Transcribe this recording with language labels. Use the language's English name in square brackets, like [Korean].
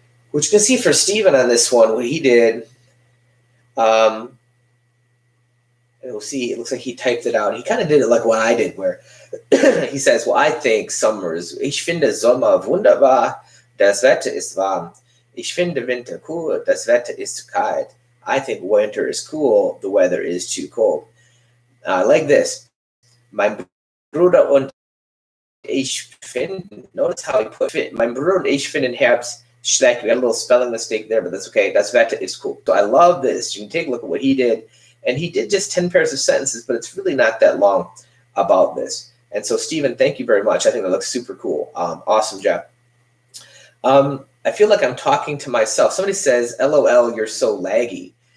[English] Which you can see for Stephen on this one, what he did. And we'll see, it looks like he typed it out. He kind of did it like what I did, where he says, well, I think summer is, [German] ich finde Sommer wunderbar, das Wetter ist warm. Ich finde Winter cool, das Wetter ist kalt. [English] I think winter is cool, the weather is too cold. Like this. [German] Mein Bruder und ich finden, [English] notice how he put it. [German] Mein Bruder und ich finden Herbst schlecht. [English] We got a little spelling mistake there, but that's okay. [German] Das Wetter [English] is cool. So I love this. You can take a look at what he did. And he did just 10 pairs of sentences, but it's really not that long about this. And so, Stephen, thank you very much. I think that looks super cool. Awesome job. I feel like I'm talking to myself. Somebody says, LOL, you're so laggy.